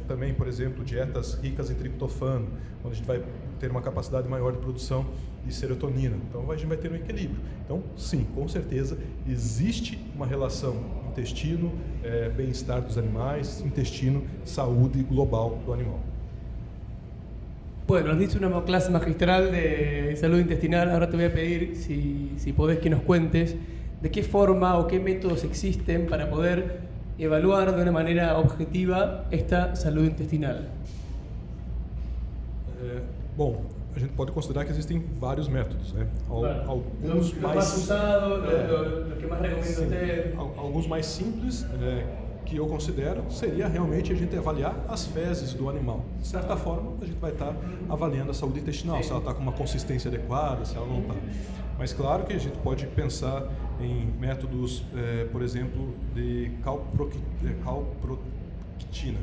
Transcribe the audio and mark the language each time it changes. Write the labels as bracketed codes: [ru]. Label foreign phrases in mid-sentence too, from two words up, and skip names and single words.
[pt] Também, por exemplo, dietas ricas em triptofano, onde a gente vai ter uma capacidade maior de produção de serotonina. Então, a gente vai ter um equilíbrio. Então, sim, com certeza, existe uma relação intestino, bem-estar dos animais, intestino, saúde global do animal. [es] Bueno, nos diste una clase magistral de salud intestinal. Ahora te voy a pedir, si podés, que nos cuentes de qué forma o qué métodos existen para poder evaluar de una manera objetiva esta salud intestinal. [pt] Bom, a gente pode considerar que existem vários métodos, né? Alguns [es] Los [pt] mais [es] más usados, los que más recomiendo usted. [pt] alguns mais simples, que eu considero, seria realmente a gente avaliar as fezes do animal. De certa forma, a gente vai estar avaliando a saúde intestinal, se ela está com uma consistência adequada, se ela não está. Mas claro que a gente pode pensar em métodos, por exemplo, de calprotectina.